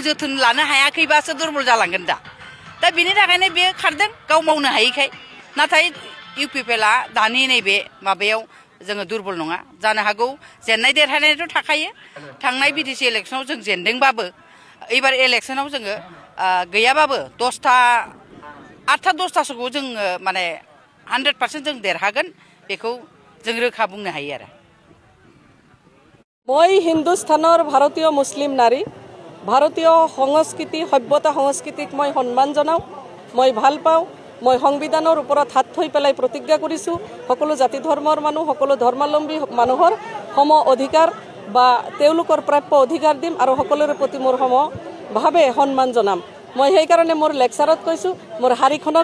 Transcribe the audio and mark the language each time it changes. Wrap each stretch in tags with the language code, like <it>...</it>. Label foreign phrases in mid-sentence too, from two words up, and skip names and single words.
<brx>जोथोन लानो हायाखैबासो दुर्बल जालांगोन दा बेनि थाखायनो बे खारदों गाव मावनो हायैखाय नाथाय UPPLआ दानि नैबे माबायाव जोङो दुर्बल नङा जानो हागौ जेननाय देरहानायाथ' थाखायो थांनाय BTC इलेक्सनाव जों जेनदोंबाबो एबार इलेक्सनाव जोङो गैयाबाबो 8टा 10टासोखौ जोङो माने 100% जों देरहागोन बेखौ जों रोखा बुंनो हायो आरो</brx> <as>মই হিন্দুস্তানৰ ভাৰতীয় মুছলিম নাৰী ভাৰতীয় সংস্কৃতি সভ্যতা সংস্কৃতিক মই সন্মান জনাওঁ মই ভাল পাওঁ মই সংবিধানৰ ওপৰত হাত থৈ পেলাই প্ৰতিজ্ঞা কৰিছোঁ সকলো জাতি ধৰ্মৰ মানুহ সকলো ধৰ্মাৱলম্বী মানুহৰ সম অধিকাৰ বা তেওঁলোকৰ প্ৰাপ্য অধিকাৰ দিম আৰু সকলোৰে প্ৰতি মোৰ সমভাৱে সন্মান জনাম মই সেইকাৰণে মোৰ লেকচাৰত কৈছোঁ মোৰ শাৰীখনক</as>